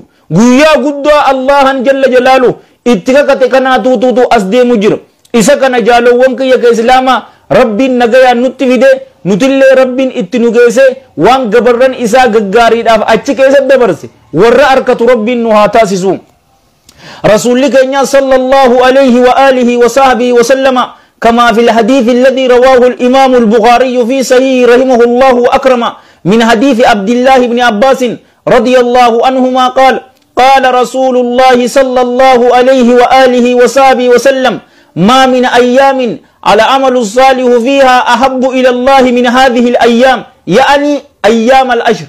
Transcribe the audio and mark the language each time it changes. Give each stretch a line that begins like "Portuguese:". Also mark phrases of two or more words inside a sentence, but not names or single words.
Oromo: Guyyaa guddaa Allahan
Arabic: جل جلاله
Oromo: itti kakate kanaa tuutuutu as deemu jira. Isa kana jaalawwan kiyya ka islaamaa rabbiin nagayaan nutti fide nutillee rabbiin itti nu geesse waan gabarran isaa gaggaariidhaaf achi keessatti dabarse warra arkatu rabbiin nu haa taasisu. Rasuulli keenya
Arabic: صلى الله عليه وعلى آله وصحبه وسلم كما في الحديث الذي رواه الإمام البخاري في صحيح رحمه الله وأكرم من حديث عبد الله بن عباس رضي الله عنهما قال قال رسول الله صلى الله عليه وآله وصحبه وسلم ما من أيام على عمل الصالح فيها أحب إلى الله من هذه الأيام يعني أيام الأشهر.